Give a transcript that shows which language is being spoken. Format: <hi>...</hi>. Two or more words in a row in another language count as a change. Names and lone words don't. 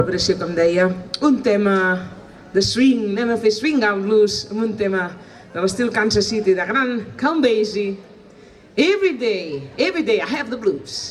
<ca>Celebració, com deia, un tema de swing, anem a fer</ca> <en>swing out blues</en> <ca>amb un tema de l'estil Kansas City, de gran Count Basie.</ca> <en>Every day I have the blues.</en>